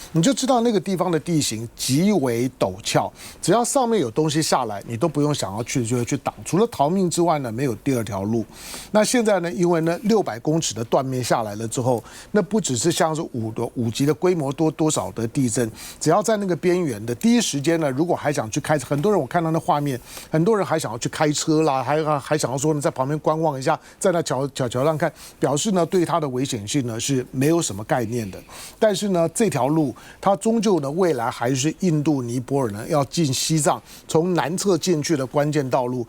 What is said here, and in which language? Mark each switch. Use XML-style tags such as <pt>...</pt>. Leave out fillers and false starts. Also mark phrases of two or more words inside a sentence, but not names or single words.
<zh>你就知道那個地方的地形極為陡峭，只要上面有東西下來，你都不用想要去擋。除了逃命之外呢，沒有第二條路。那現在呢，因為呢600公尺的斷面下來了之後，那不只是像是5級的規模多少的地震，只要在那個邊緣的第一時間呢，如果還想去開車，很多人我看到那畫面，很多人還想要去開車啦，還想要說呢在旁邊觀望一下，在那橋上看，表示呢對它的危險性呢是沒有什麼概念的。但是呢這條路它終究呢未來還是印度尼泊爾呢要進西藏從南側進去的關鍵道路。</zh>